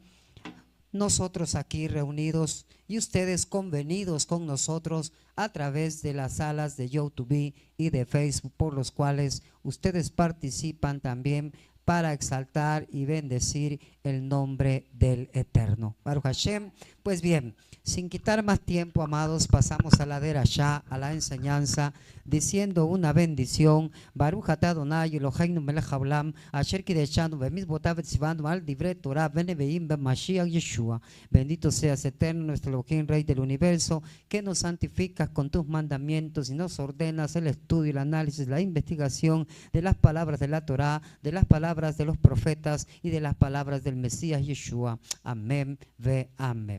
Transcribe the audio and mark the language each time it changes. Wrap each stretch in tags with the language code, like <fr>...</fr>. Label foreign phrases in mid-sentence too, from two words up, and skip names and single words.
<es>Nosotros aquí reunidos y ustedes convenidos con nosotros a través de las salas de YouTube y de Facebook, por los cuales ustedes participan también para exaltar y bendecir el nombre del Eterno.</es> <he>ברוך השם.</he> <es>Pues bien, sin quitar más tiempo, amados, pasamos a la derashá, a la enseñanza, diciendo una bendición.</es> <he>ברוך אתה אדוני אלוהינו מלך העולם, אשר קדשנו במצוותיו וציוונו על דברי תורה ונביאים במשיח ישוע.</he> <es>Bendito seas, Eterno, nuestro Elohim, Rey del universo, que nos santificas con tus mandamientos y nos ordenas el estudio, el análisis, la investigación de las palabras de la Torah, de las palabras de los profetas y de las palabras del Mesías Yeshua.</es> <he>אמן ואמן.</he>